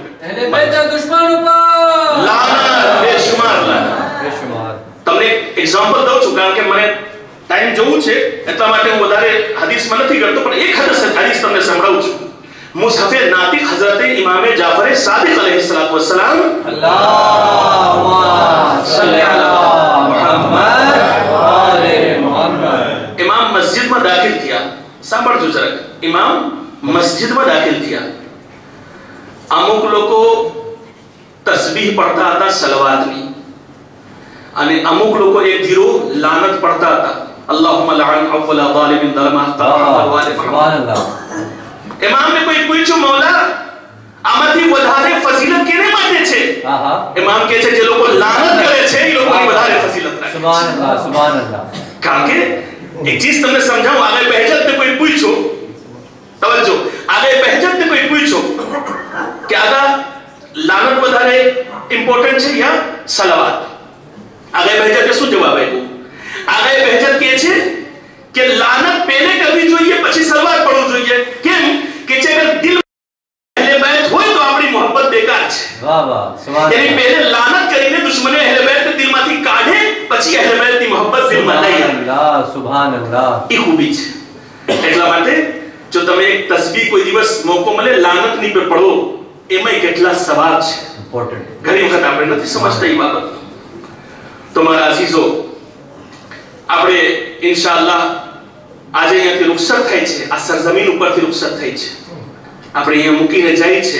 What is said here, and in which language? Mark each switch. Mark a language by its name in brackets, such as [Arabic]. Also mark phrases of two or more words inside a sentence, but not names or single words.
[Gujarati] એને બેટા દુશ્મન ઉપર લાનત બેશુમાર લાનત. बेशुमार. તમને એક એક્ઝામ્પલ દઉં છું, કારણ કે મને ટાઈમ જોવું છે એટલા માટે હું વધારે હદીસમાં નથી કરતો, પણ એક હદીસ તમને સંભળાવું છું. મુસહફે નાતિક હઝરત ઇમામ જાફર સાદિક [Arabic] عليه الصلاة والسلام اللهم صل على محمد وآل محمد. [Gujarati] ઇમામ મસ્જિદમાં દાખલ થયા. સાંભળજો જરાક. ઇમામ મસ્જિદમાં દાખલ થયા. અમુક લોકો તસ્બીહ પડતા હતા સલવાતની, અને અમુક લોકો એક ધીરો લાનત પડતા હતા. [Arabic] اللهم العن أول ظالم ظلم سبحان الله. [Gujarati] ઇમામને કોઈ પૂછ્યું, મૌલા આમાંથી વધારે ફઝીલત કેને માટે છે? [Hindi] हां हां. [Gujarati] ઇમામ કહે છે જે લોકો લાનત કરે છે એ લોકોની વધારે ફઝીલત રાખે છે. [Arabic] سبحان الله سبحان الله. [Gujarati] કારણ કે એક ચીજ તમને સમજાવું, આગળ બહેજત ને કોઈ પૂછ્યો, તવજ્જો, આગળ બહેજત ને કોઈ પૂછ્યો કે આગળ લાનત વધારે ઇમ્પોર્ટન્ટ છે યા સલાવત? આગળ બહેજતે શું જવાબ આપ્યો? આગળ બહેજત કહે છે કે લાનત પહેલે કરવી જોઈએ પછી સલવાત પડવું જોઈએ. કેમ કે છે અગર દિલ અહેલે બેત હોય તો આપણી મોહબ્બત બેકાર છે. [Hindi] वाह वाह सुभान यानी अल्लाह. पहले लानत [Gujarati] કરીને દુશ્મને અહેલે બેત દિલમાંથી કાઢે, પછી અહેલે બેતની મોહબ્બત દિલમાં લઈ આવે. [Arabic] الله سبحان الله. [Gujarati] એ ખૂબી છે. એટલા માટે જો તમે એક તસ્બીહ કોઈ દિવસ મોકો મળે લાનતની પર પડો, એમાં કેટલા સવાબ છે. इंपॉर्टेंट. ઘણી વખત આપણે નથી સમજતા એ બાબત. તો મારા અઝીઝો, આપણે ઇન્શાઅલ્લાહ આજે અહીંયાથી રૂખસત થાય છે, આ સરજમીન ઉપરથી રૂખસત થઈ છે, આપણે અહીંયા મૂકીને જાય છે.